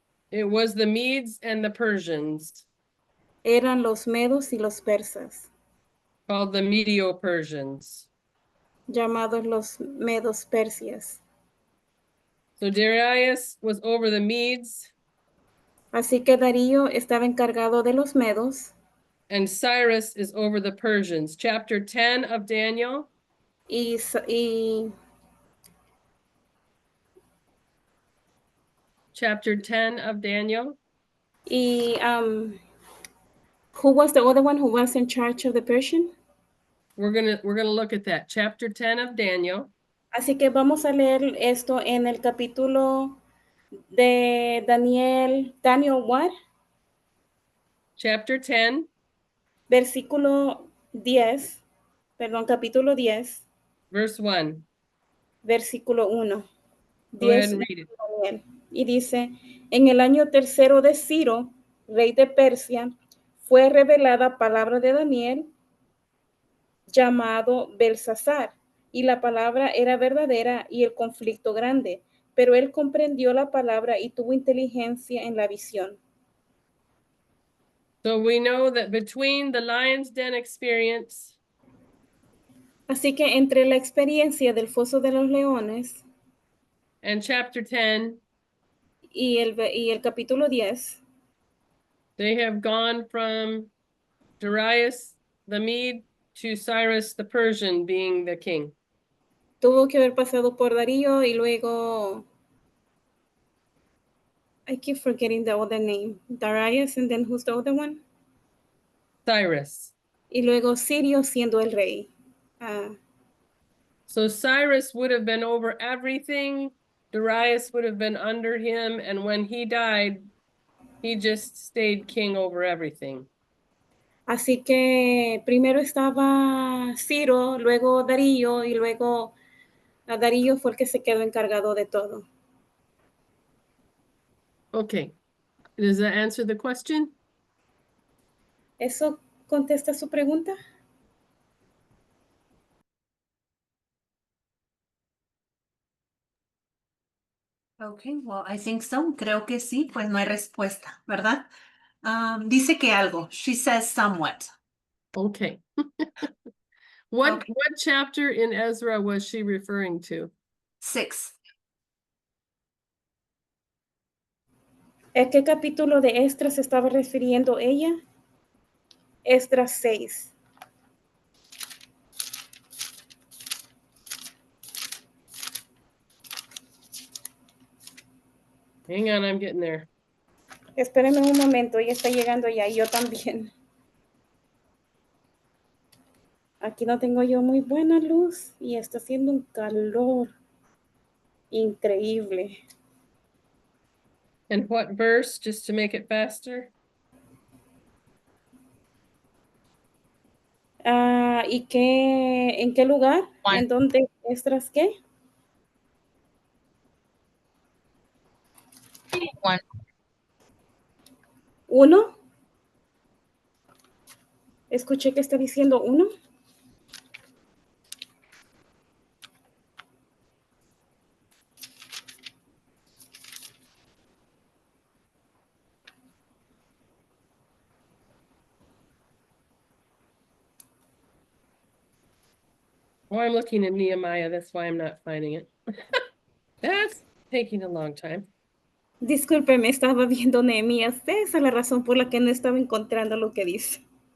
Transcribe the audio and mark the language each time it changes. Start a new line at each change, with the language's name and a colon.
English: It was the Medes and the Persians,
Spanish: Eran los medos y los persas,
English: called the Medo-Persians.
Spanish: llamados los medos persias.
English: So Darius was over the Medes,
Spanish: Así que Darío estaba encargado de los medos
English: and Cyrus is over the Persians. Chapter 10 of Daniel.
Spanish: y
English: Chapter 10 of Daniel. Who was the other one who was in charge of the Persian? We're gonna look at that. Chapter 10 of Daniel.
Spanish: Así que vamos a leer esto en el capítulo de Daniel
English: what? Chapter 10,
Spanish: Versículo 10, perdón, capítulo 10,
English: verse 1.
Spanish: versículo 1.
English: Go ahead 10 and read it. Daniel.
Spanish: Y dice, en el año tercero de Ciro, rey de Persia, fue revelada palabra de Daniel, llamado Belsasar, y la palabra era verdadera y el conflicto grande, pero él comprendió la palabra y tuvo inteligencia en la visión.
English: So we know that between the lion's den experience
Spanish: Así que entre la experiencia del foso de los leones
English: and chapter 10,
Spanish: y el capítulo 10,
English: they have gone from Darius the Mede to Cyrus the Persian being the king.
Spanish: tuvo que haber pasado por Darío y luego,
English: I keep forgetting the other name, Darius, and then who's the other one? Cyrus.
Spanish: Y luego Sirio siendo el rey.
English: So Cyrus would have been over everything. Darius would have been under him. And when he died, he just stayed king over everything.
Spanish: Así que primero estaba Ciro, luego Darío y luego Darío fue el que se quedó encargado de todo.
English: Okay. Does that answer the question?
Spanish: ¿Eso contesta su pregunta?
English: Okay, well, I think so.
Spanish: Creo que sí, pues no hay respuesta, ¿verdad? Dice que algo.
English: She says somewhat. Okay. Okay. What chapter in Ezra was she referring to? 6.
Spanish: ¿A qué capítulo de Esdras se estaba refiriendo ella? Esdras 6.
English: Hang on, I'm getting there.
Spanish: Espérenme un momento, ella está llegando ya, y yo también. Aquí no tengo yo muy buena luz y está haciendo un calor increíble.
English: And what verse, just to make it faster?
Spanish: ¿Y en qué lugar?
English: One.
Spanish: ¿En dónde Esdras qué?
English: One.
Spanish: 1. Escuché que está diciendo 1.
English: Oh, I'm looking at Nehemiah. That's why I'm not finding it. That's taking a long time.
Spanish: Discúlpeme, estaba viendo Nehemías. Esa es la razón por la que no estaba encontrando lo que dice.